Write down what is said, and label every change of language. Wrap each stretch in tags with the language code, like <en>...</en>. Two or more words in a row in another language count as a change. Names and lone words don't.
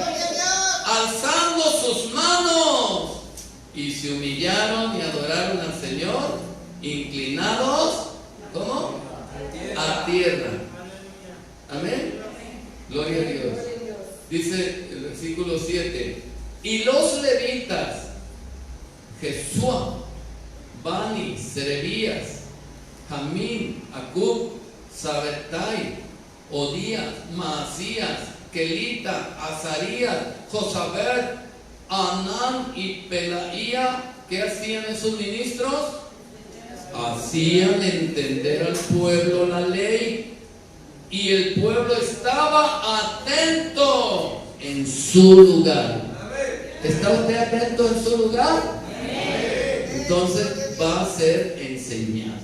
<es>Alzando sus manos. Y se humillaron y adoraron al Señor, inclinados, ¿cómo? A tierra. Amén. Gloria a Dios. Dice el versículo 7. Y los levitas, Jesúa, Bani, Serebías, Jamín, Acub, Sabetai, Odías, Maasías, Kelita, Azarías, Josabed, Anán y Pelaía, ¿qué hacían esos ministros? Hacían entender al pueblo la ley, y el pueblo estaba atento en su lugar. ¿Está usted atento en su lugar? Entonces va a ser enseñado.</es>